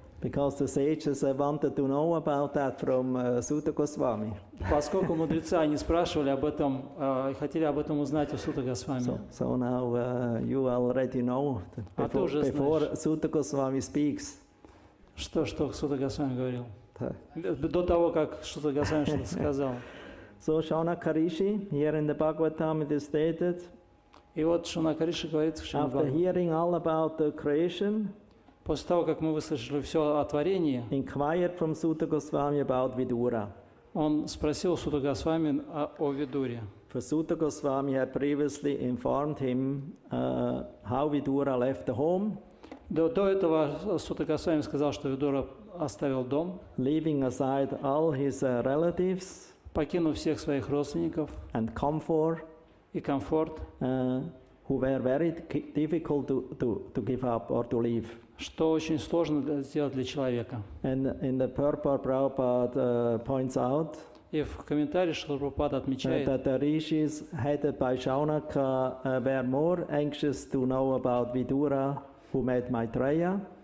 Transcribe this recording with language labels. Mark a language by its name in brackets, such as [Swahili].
[English] because the sages wanted to know about that from Sutta Goswami. [Russian] поскольку мудрецы, они спрашивали об этом, хотели об этом узнать у Сутта Госвами. [English] So now you already know that [Russian] ты уже [English] before Sutta Goswami speaks. [Russian] Что Сутта Госвами говорил? [English] the- [Russian] До того, как Сутта Госвами что-то сказал. [English] So Shaunaka Rishi, here in the Bhagavatam it is stated, [Russian] И вот Шунaka Риши говорит в [English] after [Russian] Шримад-Бхагаватам, [English] hearing all about the creation, [Russian] после того, как мы выслушали все о творении, [English] inquired from Sutta Goswami about Vidura. [Russian] он спросил Сутта Госвами о Видуре. [English] For Sutta Goswami had previously informed him how Vidura left the home, [Russian] До этого Сутта Госвами сказал, что Видура оставил дом, [English] leaving aside all his relatives [Russian] покинув всех своих родственников [English] and comfort, [Russian] и комфорт, [English] who were very difficult to give up or to leave. [Russian] что очень сложно сделать для человека. [English] And in the purport, Prabhupada points out [Russian] И в комментарии Шрила Прабхупада отмечает, [English] that the rishis headed by Shaunaka were more anxious to know about Vidura, who met Maitreya,